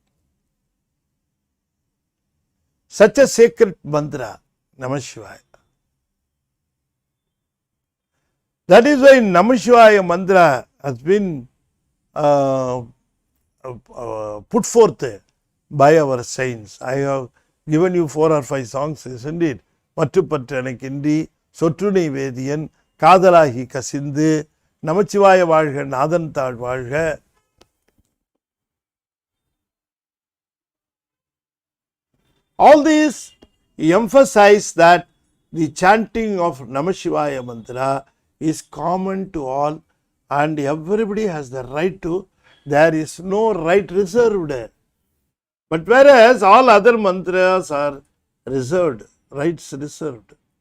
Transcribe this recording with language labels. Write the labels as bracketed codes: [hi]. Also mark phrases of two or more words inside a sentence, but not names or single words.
[en] Such a sacred mantra, Namasivaya. That is why Namasivaya mantra has been put forth by our saints. I have given you 4 or 5 songs, isn't it? Mattupattu enakindri, Sotrunai Vediyan, Kadalahi Kasindu, Namachivaya Vazhga, Nathan Thal Vazhga. All these emphasize that the chanting of Namasivaya mantra is common to all and everybody has the right to. There is no right reserved. But whereas all other mantras are reserved, rights reserved.